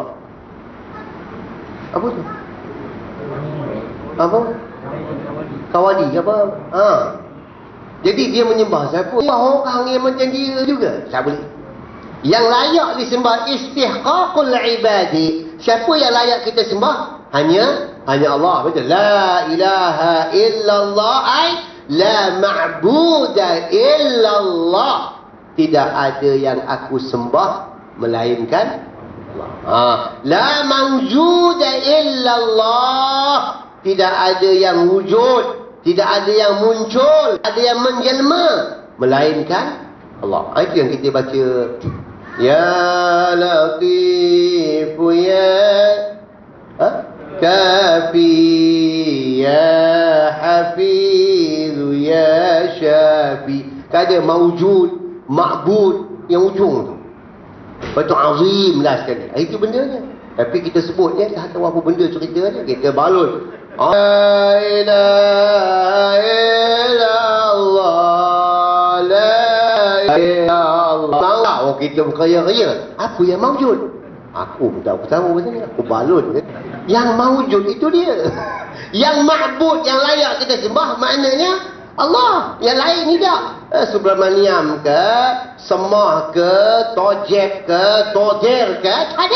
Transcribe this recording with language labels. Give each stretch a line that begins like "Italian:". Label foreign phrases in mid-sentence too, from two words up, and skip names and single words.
Malay: Apa tu? Apa? Kawali apa? Jadi dia menyembah siapa? Orang yang macam dia juga. Tak boleh. Yang layak disembah
Arabic: استحقاق العبادة.
Malay: Siapa yang layak kita sembah? Hanya Allah. Betul.
Arabic: لا إله إلا الله أي لا معبود إلا الله.
Malay: Tidak ada yang aku sembah melainkan Allah.
Arabic: لا موجود إلا الله.
Malay: Tidak ada yang wujud, tidak ada yang muncul, ada yang menjelma melainkan Allah. Itu yang kita baca.
Arabic: يا لطيف يا كافي يا حفيظ يا شافي.
Malay: Tak ada mawjud, ma'bud yang ujung tu. Betul azim lah sekali. Itu bendanya. Tapi kita sebutnya tak tahu apa benda cerita dia. Kita balut.
Arabic: لا إله إلا الله لا إله إلا الله.
Malay: Oh, kita berkaya-kaya. Apa yang mawjud? Aku pun tak tahu macam ni. Aku balut. Yang mawjud itu dia. Yang ma'bud, yang layak kita sembah, maknanya Allah. Yang lain tidak. Subramaniam ke, Semah ke, Tojek ke, Todir ke, tak ada.